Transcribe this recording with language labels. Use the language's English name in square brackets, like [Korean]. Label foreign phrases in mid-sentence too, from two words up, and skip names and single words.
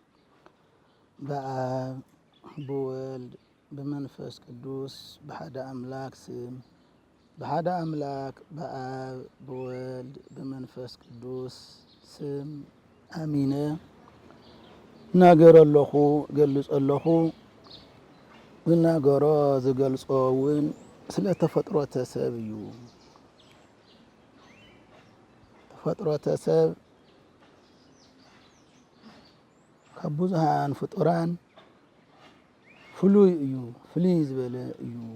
[Tigrinya] በአብ በወልድ በመንፈስ ቅዱስ በሐደ አምላክ ስም በሐደ አምላክ በአብ በወልድ በመንፈስ ቅዱስ ስም አሚነ ናገረለኹ ገልጸለኹ ዝናገሮ ዝገልጾውን ስለ ተፈጥሮተ ሰብ እዩ ተፈጥሮተ ሰብ ከብዙሃን ፍጡራን ፍሉይ እዩ ፍሉይ ዝበለ እዩ